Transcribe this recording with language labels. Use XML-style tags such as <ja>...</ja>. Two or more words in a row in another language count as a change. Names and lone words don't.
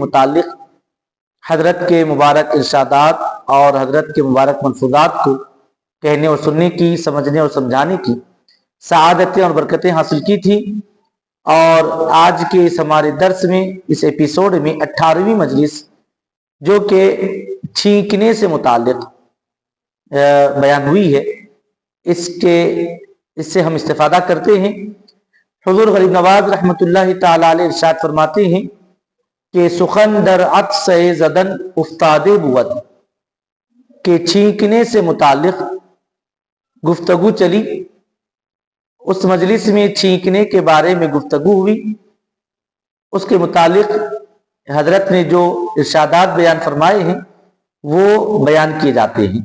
<ur>متعلق حضرت کے مبارک ارشادات اور حضرت کے مبارک ملفوظات کو کہنے اور سننے کی، سمجھنے اور سمجھانے کی سعادتیں اور برکتیں حاصل کی تھی، اور آج کے اس ہمارے درس میں اس ایپیسوڈ میں 18ویں مجلس جو کہ چھینکنے سے متعلق بیان ہوئی ہے، اس سے ہم استفادہ کرتے ہیں۔ حضور غریب نواز</ur> <ar>رحمۃ اللہ تعالی علیہ</ar> <ur>ارشاد فرماتے ہیں کہ</ur> <fa>سخن در عطس زدن افتادے بود،</fa> <ur>کہ چھینکنے سے متعلق گفتگو چلی۔ اس مجلس میں چھینکنے کے بارے میں گفتگو ہوئی، اس کے متعلق حضرت نے جو ارشادات بیان فرمائے ہیں وہ بیان کیے جاتے ہیں۔</ur>